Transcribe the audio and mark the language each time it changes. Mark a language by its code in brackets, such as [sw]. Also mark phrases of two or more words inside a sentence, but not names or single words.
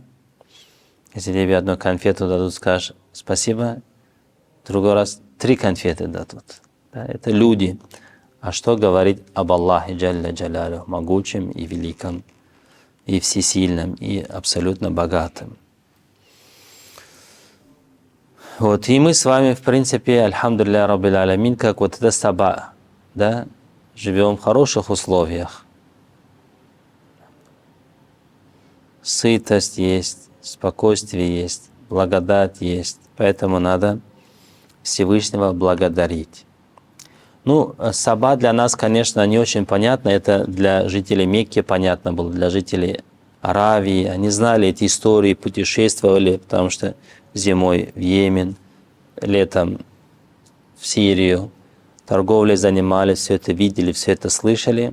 [ru] Если тебе одну конфету дадут, скажешь спасибо, другой раз 3 конфеты дадут. Да? Это люди. А что говорить об Аллахе [ar] جل جلاله, [ru] могучем и великом, и всесильном, и абсолютно богатым? Вот, и мы с вами, в принципе, [ar] الحمد لله رب العالمين, [ru] как вот это саба, да, живем в хороших условиях. Сытость есть, спокойствие есть, благодать есть, поэтому надо Всевышнего благодарить. Ну, саба для нас, конечно, не очень понятно, это для жителей Мекки понятно было, для жителей Аравии, они знали эти истории, путешествовали, потому что зимой в Йемен, летом в Сирию, торговлей занимались, все это видели, все это слышали.